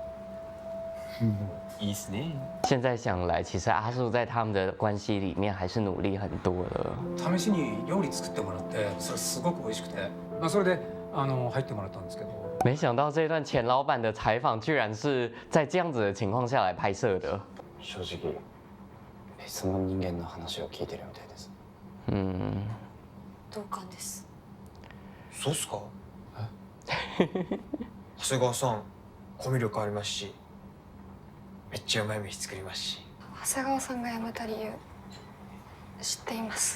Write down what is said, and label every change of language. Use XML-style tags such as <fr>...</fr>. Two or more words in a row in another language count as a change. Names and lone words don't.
<ja>いいっすね。</ja> <zh>现在想来，其实阿树在他们的关系里面还是努力很多了。</zh> <ja>試しに料理作ってもらって、それすごく美味しくて、それで入ってもらったんですけど。</ja> <zh>没想到这段前老板的采访居然是在这样子的情况下来拍摄的。</zh> <ja>正直、別の人間の話を聞いてるみたいです。同感です。そうっすか？長谷川さん、コミュ力ありますし、めっちゃうまい飯作りますし。長谷川さんが辞めた理由知っています。</ja>